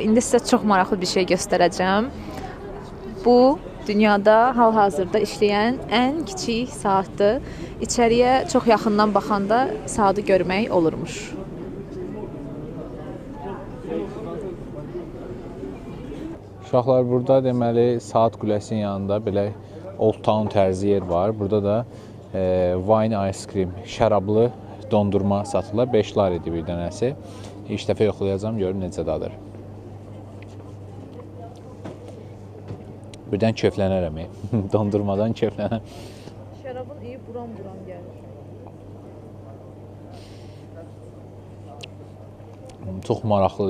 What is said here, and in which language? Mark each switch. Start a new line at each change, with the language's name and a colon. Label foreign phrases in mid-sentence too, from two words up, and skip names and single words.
Azerbaijani: İndi sizə çox maraqlı bir şey göstərəcəm. Bu dünyada hal-hazırda işləyən ən kiçik saatdır. İçəriyə çox yaxından baxanda saatı görmək olurmuş. Uşaqlar, burada deməli Saat Qüləsinin yanında belə
English: Old Town
Azerbaijani: tərzi yer var. Burada da
English: wine ice cream,
Azerbaijani: şərablı dondurma satılır. 5 laridir bir dənəsi. İlk dəfə yoxlayacağam, görüm necə dadır. Birdən keyflənərəm. Dondurmadan keyflənərəm. Şərabın iyi buram-buram gəlir. Çox maraqlıdır.